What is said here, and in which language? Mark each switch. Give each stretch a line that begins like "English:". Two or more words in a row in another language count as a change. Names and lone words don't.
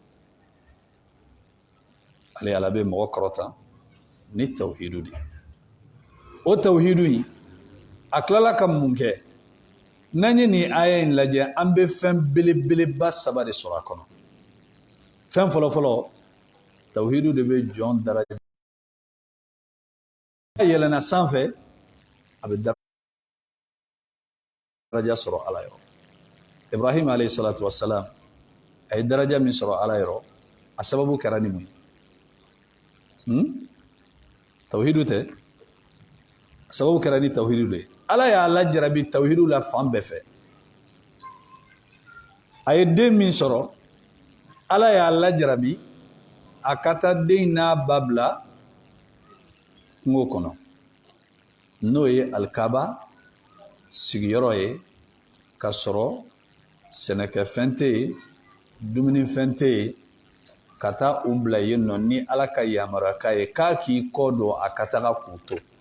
Bambara: ale ala bɛ mɔgɔ kɔrɔta ni tawhidu de ye o tawhidu in a tilala ka mun kɛ n'an ye nin aya in lajɛ an bɛ fɛn belebeleba saba de sɔrɔ a kɔnɔ fɛn fɔlɔfɔlɔ tawhidu de bɛ jɔn daraja yɛlɛnna sanfɛ a bɛ daraja sɔrɔ ala yɔrɔ. Ibrahim
Arabic: عليه الصلاة والسلام
Bambara: a ye daraja min sɔrɔ ala yɔrɔ a sababu kɛra ni mun ye? Tawhidu tɛ, a sababu kɛra ni tawhidu de ye. Ala y'a lajarabi tawhidu la fan bɛɛ fɛ. A ye den min sɔrɔ ala y'a lajarabi a ka taa den n'a ba bila kungo kɔnɔ n'o ye alikaba sigiyɔrɔ ye ka sɔrɔ sɛnɛkɛfɛn tɛ yen dumunifɛn tɛ yen ka taa u bila yen nɔ ni ala ka yamaruya k'a ye k'a k'i kɔ don a ka taga k'u to.